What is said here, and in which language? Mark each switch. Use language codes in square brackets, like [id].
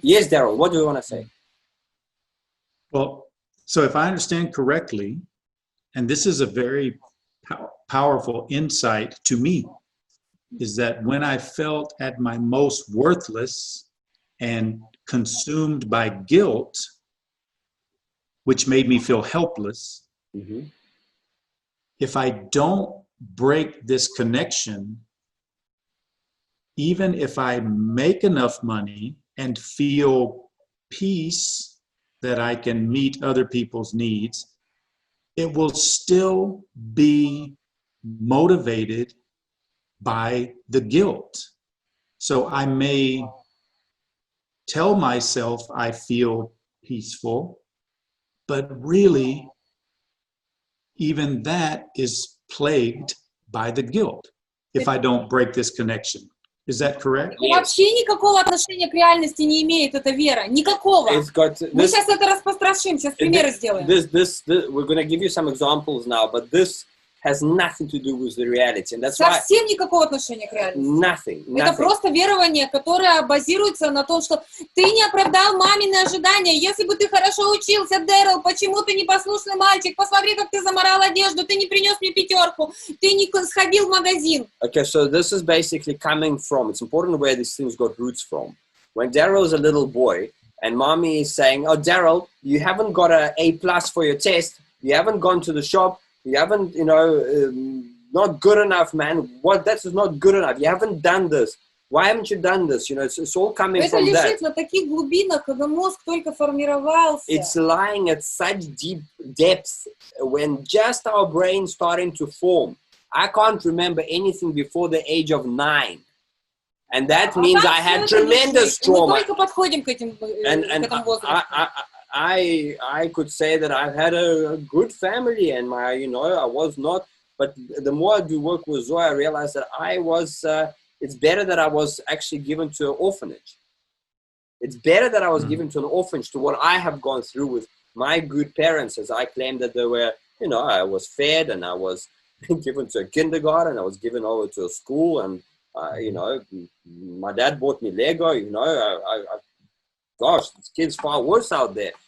[en] Yes, Derrell, what do you want to say? Well, so if I understand correctly, and this is a very powerful insight to me, is that when I felt at my most worthless and consumed by guilt, which made me feel helpless, if I don't break this connection, even if I make enough money and feel peace that I can meet other people's needs, it will still be motivated by the guilt. So I may tell myself I feel peaceful, but really, even that is plagued by the guilt if I don't break this connection. Is that correct? [ru] Вообще никакого отношения к реальности не имеет эта вера. Никакого. Мы сейчас это распространим, сейчас примеры сделаем. [en] We're going to give you some examples now, but this has nothing to do with the reality. And that's [ru] Совсем никакого отношения к реальности. [en] Nothing. [ru] Это просто верование, которое базируется на том, что ты не оправдал мамины ожидания. Если бы ты хорошо учился, Derrell, почему ты непослушный мальчик? Посмотри, как ты заморал одежду, ты не принес мне 5, ты не сходил в магазин. [en] Okay, so this is basically coming from, it's important where these things got roots from. When Derrell is a little boy, and mommy is saying, oh, Derrell, you haven't got an A+ for your test, you haven't gone to the shop, you haven't, not good enough, man. What? That is not good enough. You haven't done this. Why haven't you done this? It's all coming from that. [ru] Это лежит на таких глубинах, когда мозг только формировался. [en] It's lying at such deep depths when just our brain starting to form. I can't remember anything before the age of 9. And that means I had tremendous trauma. [ru] Мы только подходим к этому возрасту. [en] I could say that I've had a good family, and I was not. But the more I do work with Zoe, I realized that it's better that I was actually given to an orphanage. It's better that I was given to an orphanage to what I have gone through with my good parents, as I claim that they were, I was fed and I was given to a kindergarten, I was given over to a school, and, my dad bought me Lego, gosh, this kid's far worse out there.